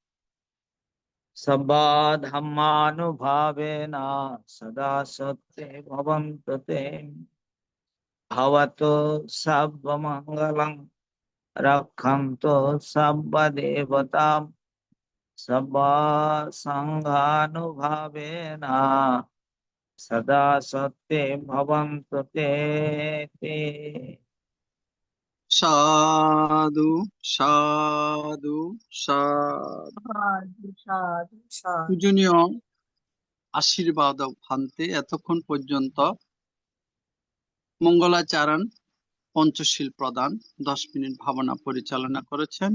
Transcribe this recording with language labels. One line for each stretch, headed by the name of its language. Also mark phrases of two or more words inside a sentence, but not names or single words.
Pali: सर्वा धर्मानुभावेन सदा सत्ये भवन्तु ते भवतु सर्वमङ्गलं रक्षन्तु सर्वदेवतां सर्वा संघानुभावेन सदा सत्ये भवन्तु ते। সাধু সাধু সাধু। সাধু সাধু সাধু।
Bangla: পূজনীয় আশীর্বাদ ভান্তে এতক্ষণ পর্যন্ত মঙ্গলাচরণ পঞ্চশীল প্রদান 10 মিনিট ভাবনা পরিচালনা করেছেন।